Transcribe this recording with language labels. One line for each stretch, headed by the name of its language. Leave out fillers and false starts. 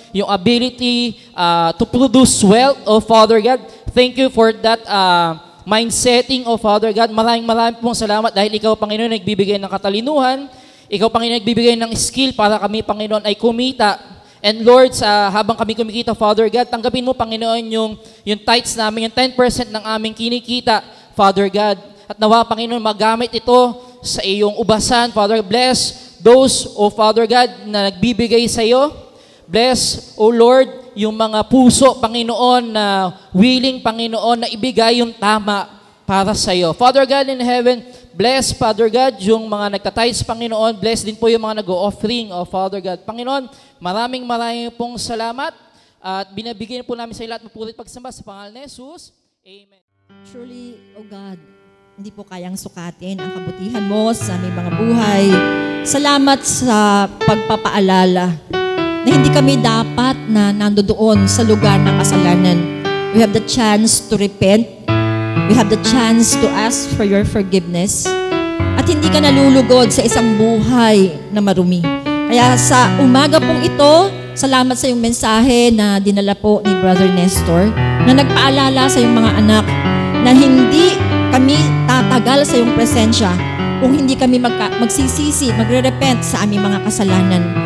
English: Yung ability to produce wealth, oh Father God. Thank you for that mindsetting, oh Father God.
Filipino: Maraming pong salamat dahil Ikaw, Panginoon, nagbibigay ng katalinuhan. Ikaw, Panginoon, nagbibigay ng skill para kami, Panginoon, ay kumita. And Lord, habang kami kumikita, Father God, tanggapin mo, Panginoon, yung tithes namin, yung 10% ng aming kinikita, Father God. At nawa, Panginoon, magamit ito sa iyong ubasan, Father.
English: Bless those, O Father God,
Filipino: na nagbibigay sa iyo. Bless, O Lord, yung mga puso, Panginoon, na willing, Panginoon, na ibigay yung tama para sa iyo.
English: Father God in heaven,
Filipino: Bless, Father God, yung mga nagtatides, Panginoon. Bless din po yung mga nag-o-offering, Father God. Panginoon, maraming pong salamat at binabigyan po namin sa lahat mapurit pagsamba sa pangalan ni Jesus. Amen. Truly, O God, hindi po kayang sukatin ang kabutihan mo sa aming mga buhay. Salamat sa pagpapaalala na hindi kami dapat na nandoon sa lugar ng kasalanan.
English: We have the chance to repent. We have the chance to ask for your forgiveness.
Filipino: At hindi ka nalulugod sa isang buhay na marumi. Kaya sa umaga pong ito, salamat sa iyong mensahe na dinala po ni Brother Nestor na nagpaalala sa iyong mga anak na hindi kami tatagal sa iyong presensya kung hindi kami magsisisi, magre-repent sa aming mga kasalanan.